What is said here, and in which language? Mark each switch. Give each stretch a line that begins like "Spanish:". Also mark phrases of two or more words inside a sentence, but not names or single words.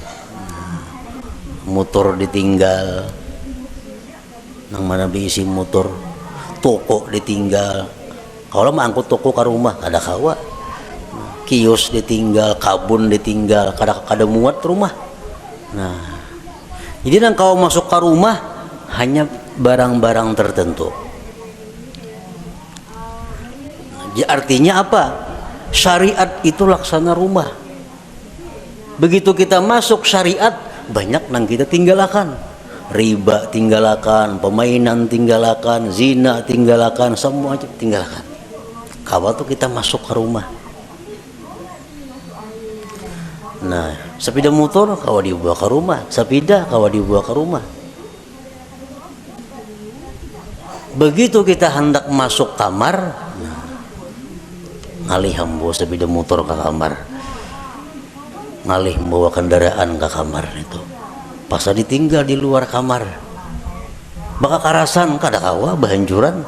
Banjar: Motor ditinggal, nang mana diisi motor, toko ditinggal. Kalau mah angkut toko ke rumah kada kawa. Kios ditinggal, kabun ditinggal, kada muat rumah. Nah, jadi nang kau masuk ke rumah hanya barang-barang tertentu. Jadi artinya apa? Syariat itu laksana rumah. Begitu kita masuk syariat, banyak nang kita tinggalkan. Riba tinggalkan, permainan tinggalkan, zina tinggalkan, semua tinggalkan. Kawa tuh kita masuk ke rumah. Nah, sepeda motor kawa dibawa ke rumah, sepeda kawa dibawa ke rumah. Begitu kita hendak masuk kamar, ngalih bawa sepeda motor ke kamar, ngalih bawa kendaraan ke kamar itu, pas ditinggal di luar kamar, bakal karasan kada kawa bahanjuran.